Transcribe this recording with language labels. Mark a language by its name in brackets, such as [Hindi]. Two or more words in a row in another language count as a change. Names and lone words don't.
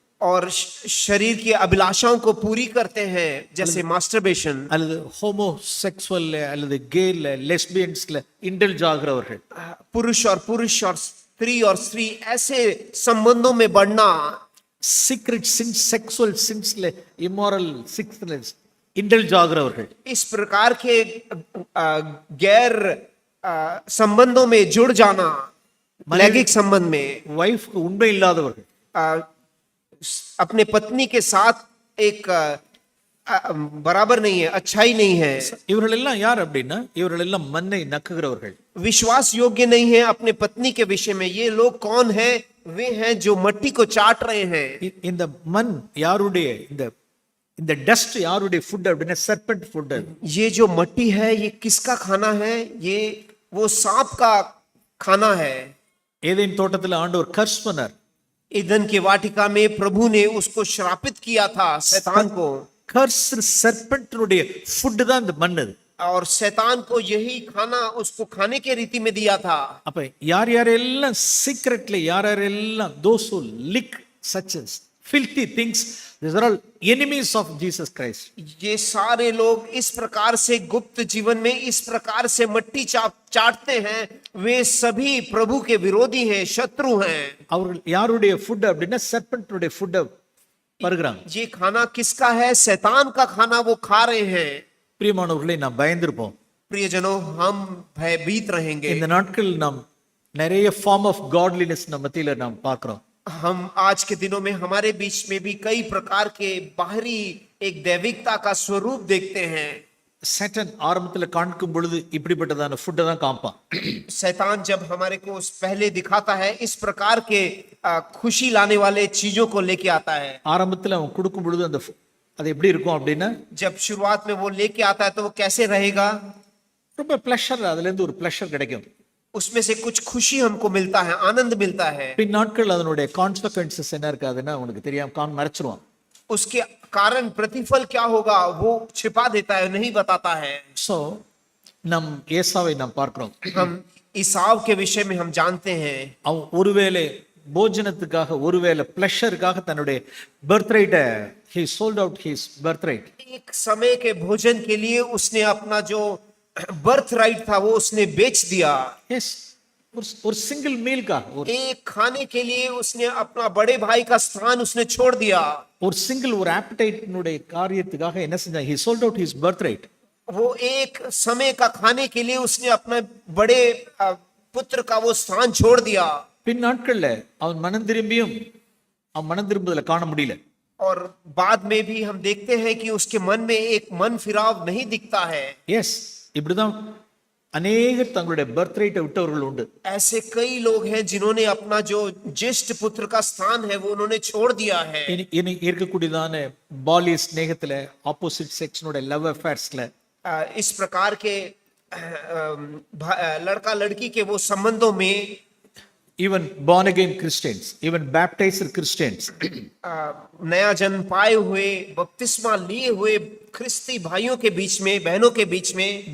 [Hindi] और शरीर की अभिलाषाओं को पूरी करते हैं जैसे मास्टरबेशन, [Tamil] அல்லது ஹோமோசெக்சுவல் அல்லது கேல [English] lesbians indulge [Tamil] ஆகிறவர்கள், [Hindi] पुरुष और स्त्री और स्त्री ऐसे संबंधों में बढ़ना, [English] secret sins sexual sins immoral sins indulge ஆகிறவர்கள், [Hindi] इस प्रकार के गैर संबंधों में जुड़ जाना, लैंगिक संबंध में, [Tamil] வைஃப்க்கு உண்மை இல்லாதவர்கள், [Hindi] अपने पत्नी के साथ एक बराबर नहीं है, अच्छाई नहीं है, [Tamil] இவர்கள் எல்லாம் யார் அப்படின்னா இவர்கள் எல்லாம் மண்ணை நக்குகிறவர்கள். [Hindi] विश्वास योग्य नहीं है अपने पत्नी के विषय में। ये लोग कौन हैं? वे हैं जो मट्टी को चाट रहे हैं। [Tamil] இந்த மண் யாருடைய, இந்த டஸ்ட் யாருடைய ஃபுட் அப்படின்னா [English] serpent food. [Hindi] ये जो मट्टी है ये किसका खाना है? ये वो सांप का खाना है। [Tamil] ஏதேன் தோட்டத்தில் ஆண்டவர் கர்ஸ் பண்ணார். [Hindi] ईदन की वाटिका में प्रभु ने उसको श्रापित किया था, शैतान को, [English] curse serpent food [Tamil] தான் இந்த மண். [Hindi] और शैतान को यही खाना उसको खाने के रीति में दिया था। [Tamil] அப்ப யார் யாரெல்லாம் சீக்ரெட்ல யார் யாரெல்லாம் [English] those who lick such as filthy things, these are all enemies of Jesus Christ. [Hindi] ये सारे लोग इस प्रकार से गुप्त जीवन में इस प्रकार से मट्टी चाटते हैं, वे सभी प्रभु के विरोधी हैं, शत्रु हैं। [Tamil] அவர்கள் யாருடைய ஃபுட் அப்படின்னா சர்பென்ட்னுடைய ஃபுட் பருகிறாங்க. [Hindi] ये खाना किसका है? शैतान का खाना वो खा रहे हैं। [Tamil] பிரியமானவர்களை நாம் பயந்திருப்போம். [Hindi] प्रियजनों, हम भयभीत रहेंगे। [Tamil] இந்த நாட்கள் நாம் நிறைய [English] form of godliness [Tamil] நம்ம மத்தியில நாம் பார்க்கிறோம். [Hindi] हम आज के दिनों में हमारे बीच में भी कई प्रकार के बाहरी एक दैविकता का स्वरूप देखते हैं। [Tamil] சட்டன் ஆரம்பத்துல காண்கும் பொழுது இப்படிப்பட்டதான ஃபுட்டை தான் காப்பான். [Hindi] शैतान जब हमारे को पहले दिखाता है इस प्रकार के खुशी लाने वाले चीजों को लेके आता है। [Tamil] ஆரம்பத்துல அவன் கொடுக்கும் பொழுது அந்த அது எப்படி இருக்கும் அப்படின்னா, [Hindi] जब शुरुआत में वो लेके आता है तो वो कैसे रहेगा? [Tamil] ரொம்ப பிளஷர், அதுல இருந்து ஒரு பிளஷர் கிடைக்கும். [Hindi] उसमें से कुछ खुशी हमको मिलता है, आनंद मिलता है। [Tamil] பின் நாட்கள் அதனுடைய கான்சிக்வென்சஸ் என்ன இருக்காதுன்னா உனக்கு தெரியாம மறைச்சிருவான். [Hindi] उसके कारण प्रतिफल क्या होगा वो छिपा देता है, नहीं बताता है। [Tamil] சோ நம் ஏசாவை நாம் பார்க்கிறோம். [Hindi] हम ईसाव के विषय में हम जानते हैं, [Tamil] அவன் ஒருவேளை போஜனத்துக்காக ஒருவேளை பிளஷருக்காக தன்னுடைய பர்த்ரைட்டை [English] he sold out his birthright. [Hindi] एक समय के भोजन के लिए उसने अपना जो [English] birth right [Hindi] था वो उसने बेच दिया। Yes, और [English] single meal [Hindi] का एक खाने के लिए उसने अपना बड़े भाई का स्थान उसने छोड़ दिया। [Tamil] ஒரு சிங்கிள் ஒரு ஆப்படைட்டினுடைய காரியத்துக்காக என்ன செஞ்சா [English] he sold out his birthright. [Hindi] वो एक समय का खाने के लिए उसने अपने बड़े पुत्र का वो स्थान छोड़ दिया। [Tamil] பின் நாட்கள்ல அவன் மனம் திரும்பியும் அவன் மனம் திரும்புதல காண முடியல. [Hindi] और बाद में भी हम देखते हैं कि उसके मन में एक मन फिराव नहीं दिखता है। [Tamil] எஸ் இப்படிதான் அநேகர் தங்களுடைய பர்த்ரைட்டை விட்டவர்கள் உண்டு. [Hindi] ऐसे कई लोग हैं जिन्होंने अपना जो ज्येष्ठ पुत्र का स्थान है वो उन्होंने छोड़ दिया है। [Tamil] இனி இருக்கக்கூடியதான பாலிய ஸ்நேகத்துல [English] opposite sex love affairs [Hindi] इस प्रकार के लड़का लड़की के वो संबंधों में [English] even born again Christians, even baptized Christians, [Hindi] नया जन्म पाए हुए बपतिस्मा लिए हुए ख्रिस्ती भाइयों के बीच में, बहनों के बीच में,